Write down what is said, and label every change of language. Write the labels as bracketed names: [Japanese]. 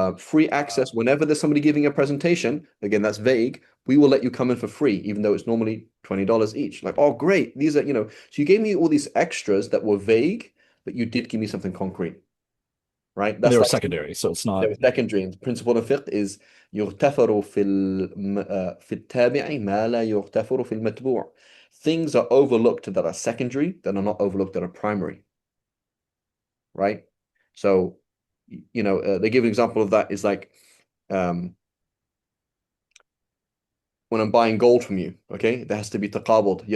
[English] free access whenever there's somebody giving a presentation. Again, that's vague. We will let you come in for free, even though it's normally $20 each. Like, oh, great. These are, so you gave me all these extras that were vague, but you did give me something concrete, right? They That's were like secondary, so it's not. the secondary. And the principle of fiqh is [Arabic] يغتفر في التابع ما لا يغتفر في المتبوع. [English] Things are overlooked that are secondary that are not overlooked that are primary, right? So, they give an example of that is like, um, when I'm buying gold from you, okay, there has to be taqabud.